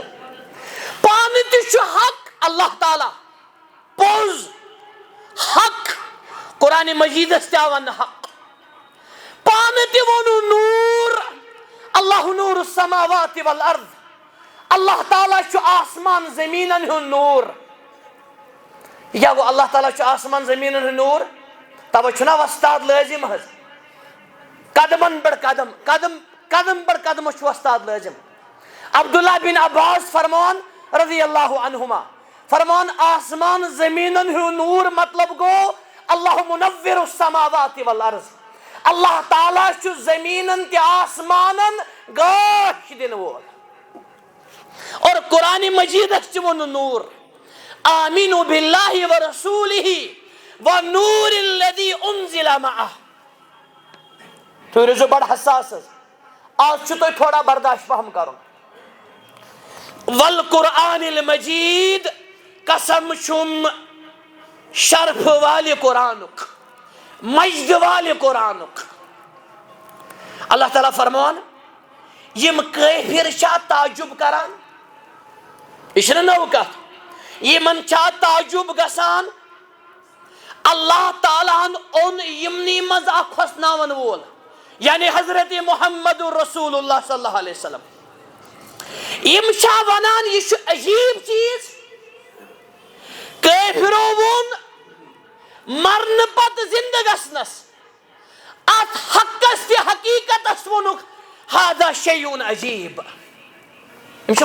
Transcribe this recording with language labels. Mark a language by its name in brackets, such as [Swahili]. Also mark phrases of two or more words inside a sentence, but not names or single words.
[Kashmiri] پانہٕ تہِ چھُ حق اللہ تعالیٰ پوٚز حق قرآن مجیدس تہِ آو وننہٕ حق پانہٕ تہِ وونُن نوٗر [Arabic] اللہ نوٗر السماوات والارض [Kashmiri] اللہ تعالیٰ چھُ آسمان زمیٖنن ہُنٛد نوٗر یا گوٚو اللہ تعالیٰ چھُ آسمان زمیٖنن ہُنٛد نوٗر توے چھُنا وۄستاد لٲزم حظ قدمن پٮ۪ٹھ قدم قدم قدم پٮ۪ٹھ قدمس چھُ وۄستاد لٲزم عبداللہ بن عباس فرمان [Arabic] رضی اللہ عنہما [Kashmiri] فرمان آسمان زمیٖنن ہُنٛد نوٗر مطلب گوٚو [Arabic] اللہ منور السماوات والارض [Kashmiri] اللہ تعالیٰ چھُ زمیٖنن تہِ آسمانن گاش دِنہٕ وول اور قرآن مجیدس تہِ ووٚنُن نوٗر [Arabic] آمینوا باللہ ورسولہ والنور الذی انزل معہ [Kashmiri] تُہۍ روٗزِو بڑٕ حساس حظ آز چھُ تۄہہِ تھوڑا برداشت پہم کرُن [Arabic] والقرآن المجید [Kashmiri] قسم چھُم شرف والہِ قرآنُک مجد والہِ قرآنُک اللہ تعالیٰ فرمان یِم کٲفِر چھا تعجب کران یہِ چھنہٕ نٔو کتھ یِمن چھا تعجب گژھان اللہ تعالیٰ ہن اوٚن یِمنٕے منٛز اکھ کھۄژناون وول یعنی حضرت محمد رسول اللہ [Arabic] صلی اللہ علیہ وسلم [Kashmiri] یِم چھا ونان یہِ چھُ عجیب چیٖز کٲفرو ووٚن مرنہٕ پتہٕ زندٕ گژھنس اتھ حقس تہِ حقیٖقتس ووٚنُکھ [Arabic] ہاذا شیء عجیب [Kashmiri] یِم چھِ